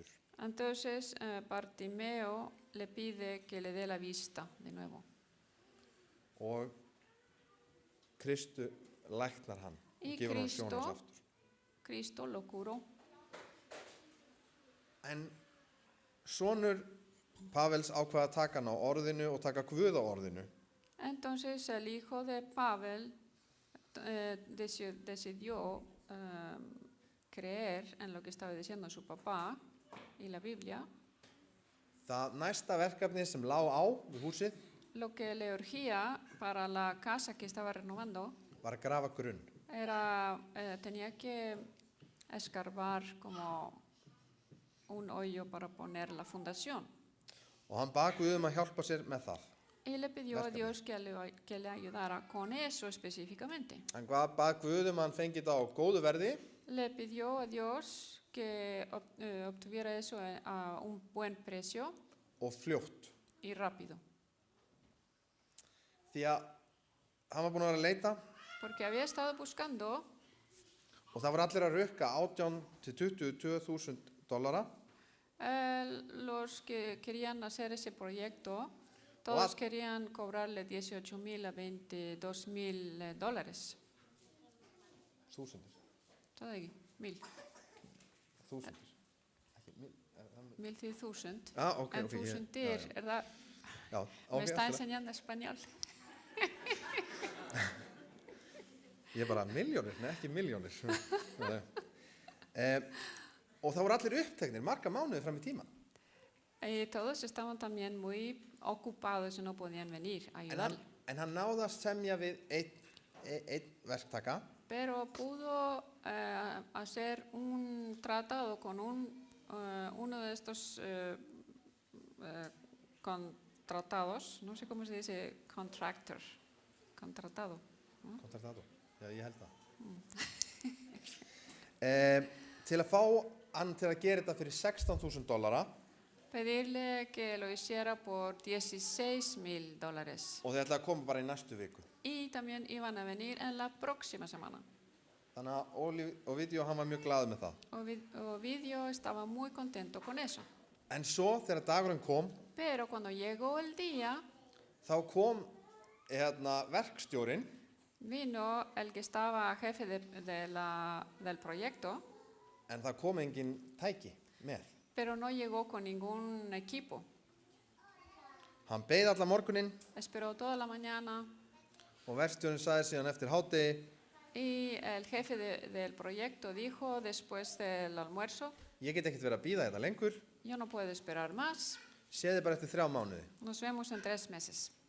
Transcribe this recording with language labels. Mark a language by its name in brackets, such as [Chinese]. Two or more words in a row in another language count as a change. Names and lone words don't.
[Spanish] Entonces Bartimeo le pide que le dé la vista de nuevo. [Icelandic] Og Kristu læknar hann [Spanish] Y [Icelandic] og gefur hann sjónins aftur. [Spanish] Cristo lo curó. [Icelandic] En sonur Pavels ákvað að taka hann á orðinu og taka Guð á orðinu. [Spanish] Entonces el hijo de Pavel decidió creer en lo que estaba diciendo su papá y la Biblia. [Icelandic] Það næsta verkefni sem lá á við húsið [Spanish] Lo que le urgía para la casa que estaba renovando [Icelandic] var að grafa grunn. [Spanish] era, tenía que escarbar como un hoyo para poner la fundación. [Icelandic] Og hann bað Guð að hjálpa sér með það. [Spanish] Y le pidió a [Icelandic] Verkefni. [Spanish] Dios que le ayudara con eso específicamente. [Icelandic] Hann bað Guð að hann fengi þetta á góðu verði [Spanish] Le pidió a Dios que obtuviera eso a un buen precio [Icelandic] og fljótt. [Spanish] y rápido. [Icelandic] Því að hann var búinn að vera að leita [Spanish] Porque había estado buscando [Icelandic] og það var allir að rukka 18 til 22.000 dollara. [Spanish] Los que querían hacer ese proyecto, todos querían cobrarle 18,000 a 22,000 dólares. [Icelandic] Þúsundir. [Spanish] Todo aquí, 1,000. [Icelandic] Þúsundir. Ekki, [Spanish] 1,000. [Icelandic] ok. En þúsundir, [Spanish] ¿verdad? [Icelandic] Já, [Spanish] Me está [Icelandic] allt í lagi. [Spanish] enseñando español. [Icelandic] Ég bara milljónir, nei ekki milljónir. Og það voru allir uppteknir, marga mánuði fram í tíman. [Spanish] Y todos estaban también muy ocupados y no podían venir a ayudar. [Icelandic] En hann náði að semja við einn verktaka [Spanish] Pero pudo hacer un tratado con uno de estos contratados, no sé cómo se dice, contratado. Contratado, [Icelandic] já ég held það. Til að fá hann til að gera þetta fyrir 16.000 dollara [Spanish] Pedirle que lo hiciera por 16,000 dólares. [Icelandic] og þeir ætlaði að koma bara í næstu viku. [Spanish] Y también iban a venir en la próxima semana. [Icelandic] Þannig að Ovidio hann var mjög glaður með það. [Spanish] Ovidio estaba muy contento con eso. [Icelandic] En svo þegar dagurinn kom, [Spanish] Pero cuando llegó el día, [Icelandic] þá kom verkstjórinn [Spanish] vino el que estaba jefe del proyecto, [Icelandic] en það kom engin tæki með. [Spanish] pero no llegó con ningún equipo. [Icelandic] Hann beið allan morguninn [Spanish] Esperó toda la mañana [Icelandic] og verkstjórinn sagði síðan eftir hádegi, [Spanish] y el jefe del proyecto dijo después del almuerzo, [Icelandic] ég get ekkert verið að bíða þetta lengur, [Spanish] yo no puedo esperar más, [Icelandic] séði bara eftir 3 mánuði. [Spanish] nos vemos en 3 meses.